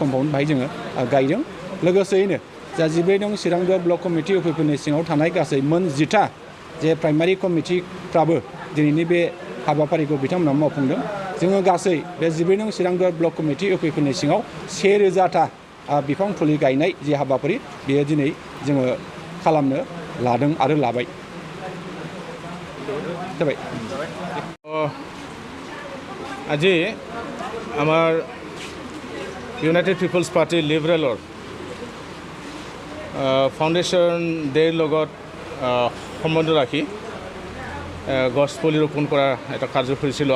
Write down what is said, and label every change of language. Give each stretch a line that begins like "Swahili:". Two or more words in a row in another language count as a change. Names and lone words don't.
Bodo: कम्पाउन्ड बाहाय जोङो गायदों लोगोसेयैनो जा 12 नं चिरांदुवार ब्लक कमिटि UPPLनि सिङाव थानाय गासै मोन 10टा जे प्राइमारि कमिटिफ्राबो दिनैनि बे हाबाफारिखौ बिथांमोना मावफुंदों जोङो गासै बे 12 नं चिरांदुवार ब्लक कमिटि UPPLनि सिङाव 1000टा बिफां फुलि गायनाय जे हाबाफारि बेयो दिनै जोङो खालामनो लादों आरो लाबाय जाबाय
Assamese: আজি আমাৰ ইউনাইটেড পিপলছ পাৰ্টি লিবাৰেলৰ ফাউণ্ডেশ্যন ডেৰ লগত সম্বন্ধ ৰাখি গছ পুলি ৰোপণ কৰাৰ এটা কাৰ্যসূচী লোৱা